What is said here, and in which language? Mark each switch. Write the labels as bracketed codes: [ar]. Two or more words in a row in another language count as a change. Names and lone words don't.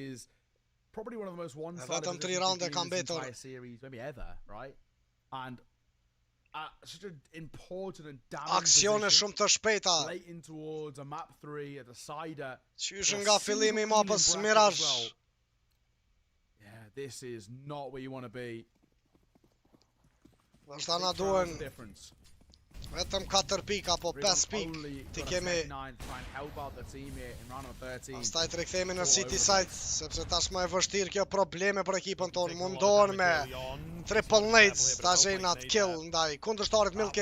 [sq] Vetëm 3 rounde kam betur. Aksione shumë të shpejta. Qysh nga fillimi i mapës Mirage. [en] This is not where you want to be. [sq] Vazhda na duen vetëm 4 pika, apo 5 pik. Ti kemi pastaj të rikthehemi në City side, sepse tashmë e vështirë kjo probleme për ekipën tonë. Mundohen me [en] triple nades [sq] ta gjejnë atë kill ndaj kundërshtarit Milky.